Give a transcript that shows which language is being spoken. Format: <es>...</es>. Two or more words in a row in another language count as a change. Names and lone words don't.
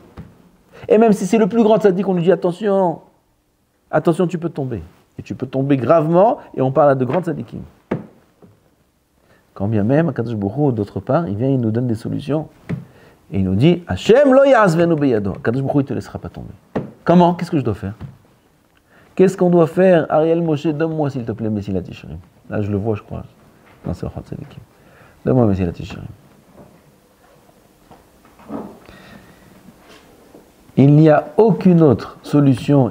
<fr>Et même si c'est le plus grand tzaddik, on lui dit attention, attention, tu peux tomber. Et tu peux tomber gravement, et on parle à de grands tzaddikim. Quand bien même,</fr> <he>הקדוש ברוך הוא,</he> <fr>d'autre part, il vient, il nous donne des solutions. Et il nous dit</fr> <he>השם לא יעזבנו בידו. הקדוש ברוך הוא,</he> <fr>il ne te laissera pas tomber. Comment? Qu'est-ce que je dois faire? Qu'est-ce qu'on doit faire? Ariel Moshe, donne-moi s'il te plaît Mesilat Yesharim. Là, je le vois, je crois. Non, c'est Orchat Tzadikim. Donne-moi Mesilat Yesharim. Il n'y a aucune autre solution.</fr>